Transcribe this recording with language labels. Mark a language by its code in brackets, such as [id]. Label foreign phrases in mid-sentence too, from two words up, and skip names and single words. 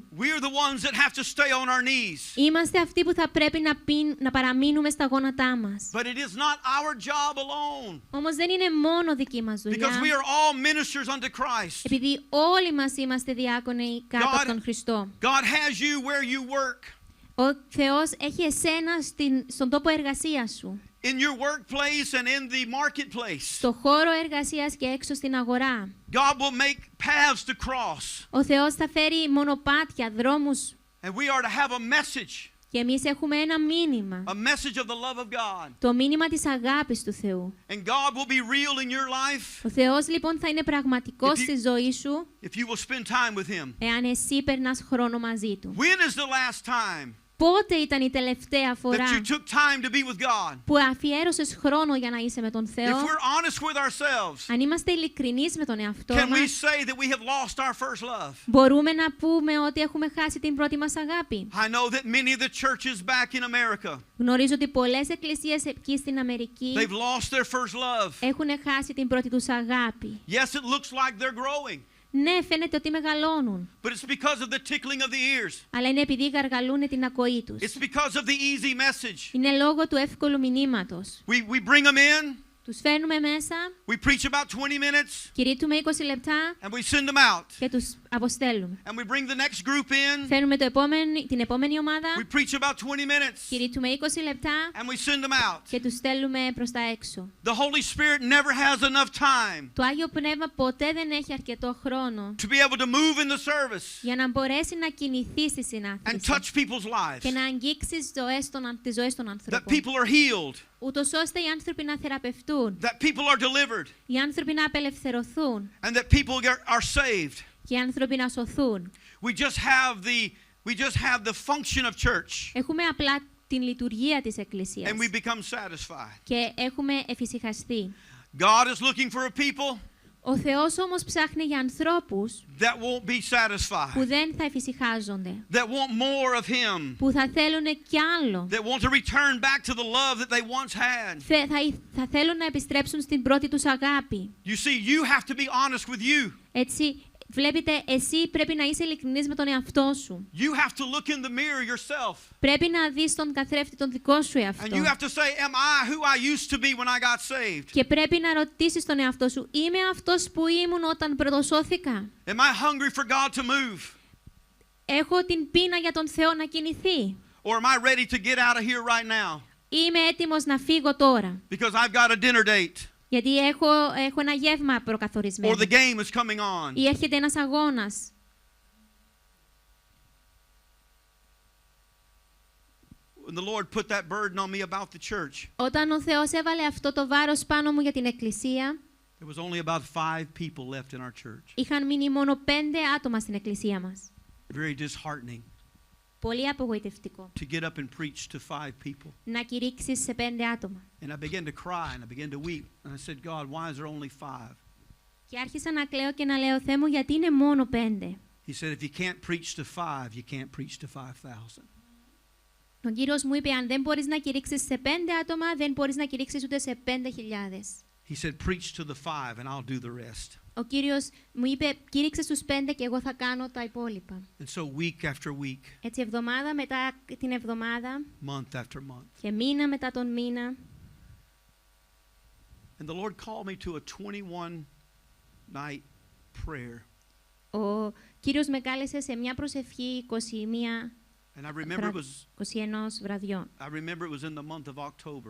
[en] We are the ones that have to stay on our knees. [el] Είμαστε αυτοί που θα πρέπει να παραμείνουμε στα γόνατά μας. [en] But it is not our job alone. [el] Όμως δεν είναι μόνο δική μας [en] Because we [el] δουλειά. [en] are all ministers unto Christ. [el] Επειδή όλοι μας είμαστε διάκονοι κάτω [en] God- [el] από τον Χριστό. [en] God has you where you work. [el] Ο Θεός έχει εσένα στον τόπο εργασίας σου. [en] In your workplace and in the marketplace. [el] Στο χώρο εργασίας και έξω στην αγορά. [en] God will make paths to cross. [el] Ο Θεός θα φέρει μονοπάτια, δρόμους. [en] And we are to have a message. [el] Και εμείς έχουμε ένα μήνυμα. [en] A message of the love of God. [el] Το μήνυμα της αγάπης του Θεού. [en] And God will be real in your life [el] Ο Θεός λοιπόν θα είναι πραγματικός [en] If you- [el] στη ζωή σου [en] if you will spend time with Him. [el] εάν εσύ περνάς χρόνο μαζί Του. [en] When is the last time [el] Πότε ήταν η τελευταία [en] that [el] φορά [en] you took time to be with God? [el] που αφιέρωσες χρόνο για να είσαι με τον [en] If [el] Θεό? [en] we're honest with ourselves, [el] Αν είμαστε ειλικρινείς με τον εαυτό [en] can we [el] μας, [en] say that we have lost our first love? [el] μπορούμε να πούμε ότι έχουμε χάσει την πρώτη μας αγάπη. [en] I know that many of the churches back in America, [el] Γνωρίζω ότι πολλές εκκλησίες εκεί στην Αμερική [en] they've lost their first love. [el] έχουν χάσει την πρώτη τους αγάπη. [en] Yes, it looks like they're growing, [el] Ναι, φαίνεται ότι μεγαλώνουν, [en] but it's because of the tickling of the ears. [el] αλλά είναι επειδή γαργαλούν την ακοή τους. [en] It's because of the easy message. [el] Είναι λόγω του εύκολου μηνύματος. [en] We bring them in, [el] Τους φέρνουμε μέσα, [en] we preach about 20 minutes, [el] κηρύττουμε 20 λεπτά [en] and we send them out. [el] και τους αποστέλουμε. [en] And we bring the next group in, [el] Φέρνουμε την επόμενη ομάδα, [en] we preach about 20 minutes, [el] κηρύττουμε 20 λεπτά [en] and we send them out. [el] και τους στέλνουμε προς τα έξω. [en] The Holy Spirit never has enough time [el] Το Άγιο Πνεύμα ποτέ δεν έχει αρκετό χρόνο [en] to be able to move in the service [el] για να μπορέσει να κινηθεί στη [en] and [el] συνάθρηση [en] touch people's [el] και [en] lives, [el] να αγγίξει τις ζωές των [en] that [el] ανθρώπων. [en] people are healed, [el] Ούτως ώστε οι άνθρωποι να θεραπευτούν, [en] that people are delivered, [el] οι άνθρωποι να απελευθερωθούν [en] and that people are saved. [el] και οι άνθρωποι να σωθούν. [en] We just have the function of church, [el] Έχουμε απλά την λειτουργία της Εκκλησίας [en] and we become satisfied. [el] και έχουμε εφησυχαστεί. [en] God is looking for a people [el] Ο Θεός όμως ψάχνει για ανθρώπους [en] that won't be satisfied, [el] που δεν θα εφησυχάζονται, [en] that want more of Him, [el] που θα θέλουν κι άλλο. [en] that want to return back to the love that they once had. [el] Θα θέλουν να επιστρέψουν στην πρώτη τους αγάπη. [en] You see, you have to be honest with you. [el] Έτσι, βλέπετε, εσύ πρέπει να είσαι ειλικρινής με τον εαυτό σου. [en] You have to look in the mirror yourself. [el] Πρέπει να δεις τον καθρέφτη τον δικό σου [en] And [el] εαυτό. [en] you have to say, am I who I used to be when I got saved? [el] Και πρέπει να ρωτήσεις τον εαυτό σου, είμαι αυτός που ήμουν όταν πρωτοσώθηκα? [en] Am I hungry for God to move? [el] Έχω την πείνα για τον Θεό να κινηθεί? [en] Or am I ready to get out of here right now? [el] Είμαι έτοιμος να φύγω τώρα, [en] Because I've got a dinner date. [el] γιατί έχω ένα γεύμα [en] Or [el] προκαθορισμένο. [en] the game is coming on. [el] Ή έρχεται ένας αγώνας. [en] When the Lord put that burden on me about the church, [el] Όταν ο Θεός έβαλε αυτό το βάρος πάνω μου για την εκκλησία, [en] there was only about 5 people left in our church. [el] είχαν μείνει μόνο 5 άτομα στην εκκλησία μας. [en] Very disheartening [el] Πολύ απογοητευτικό. [en] to get up and preach to 5 people. [el] Να κηρύξεις σε 5 άτομα. [en] And I began to cry and I began to weep. And I said, God, why is there only 5? [el] Και άρχισα να κλαίω και να λέω, Θεέ μου, γιατί είναι μόνο 5? [en] He said, if you can't preach to 5, you can't preach to 5,000. [el] Ο Κύριος μου είπε, αν δεν μπορείς να κηρύξεις σε 5 άτομα, δεν μπορείς να κηρύξεις ούτε σε 5.000. [en] He said, preach to the 5 and I'll do the rest. [el] Ο Κύριος μου είπε, κήρυξε στους 5 και εγώ θα κάνω τα υπόλοιπα. [en] And so week after week, [el] Έτσι εβδομάδα μετά την εβδομάδα [en] month after month. [el] και μήνα μετά τον μήνα. [en] And the Lord called me to a 21-night prayer. [el] Ο Κύριος με κάλεσε σε μια προσευχή 21 [en] And I remember it was [el] 21 βραδιών. [en] I remember it was in the month of October.